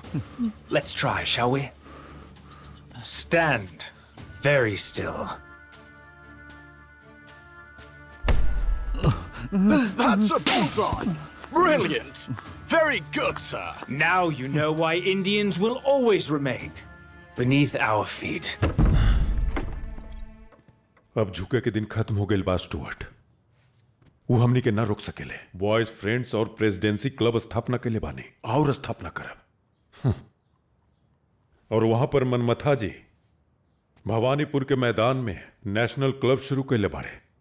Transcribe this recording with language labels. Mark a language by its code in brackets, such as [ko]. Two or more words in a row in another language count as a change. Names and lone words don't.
[en] Let's try, shall we? Stand very still. That's a bullseye. Brilliant. Very good, sir. Now you know why Indians will always remain beneath our feet. [bho] अब झुके के दिन खत्म हो गए बा स्टुअर्ट। वो हमनी के ना रोक सकेले। बॉयज फ्रेंड्स और प्रेसिडेंसी क्लब स्थापना के लिए बानी और स्थापना करब। और वहां पर मनमथा जी भवानीपुर के मैदान में नेशनल क्लब शुरू कैले बाड़े।